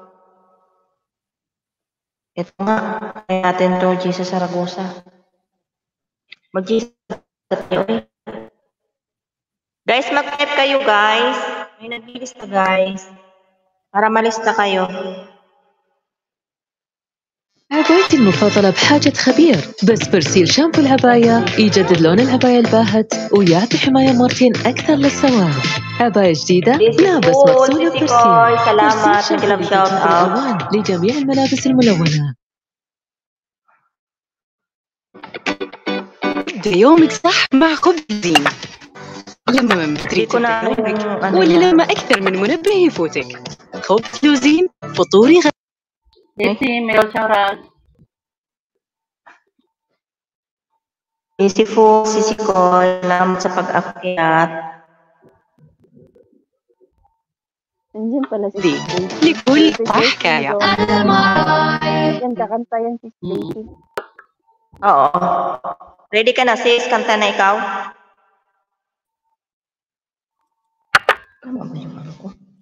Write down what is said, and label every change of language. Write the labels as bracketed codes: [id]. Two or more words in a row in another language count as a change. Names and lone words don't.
[tl] Ito nga. Kaya natin to, Jesus Saragosa. Mag-Jesus tayo eh. Guys, mag-type kayo guys. May naglilista guys. Para malista kayo. [ar] عبايتي المفضلة بحاجة خبير بس برسيل شامبو العباية يجدد لون العباية الباهت ويعطي حماية مرتين أكثر للسواد. عباية جديدة ملابس مغسولة برسيل. سلامات نقلب شاوت الألوان لجميع الملابس الملونة. ابدأ يومك صح مع خبز زين. لما ما تريد تنومك ولا لما أكثر من منبه يفوتك. خبز لوزين فطوري [tl] Jesse, Mel, shoutout. Easy food, Sisikoy, salamat sa pag-akyat. Nandiyan pala si [ar] لكل حكاية. [tl] Yan, kakanta yan si Stacy. Oo. Ready ka na, sis? Kanta na ikaw? Ano ba yung ano ko?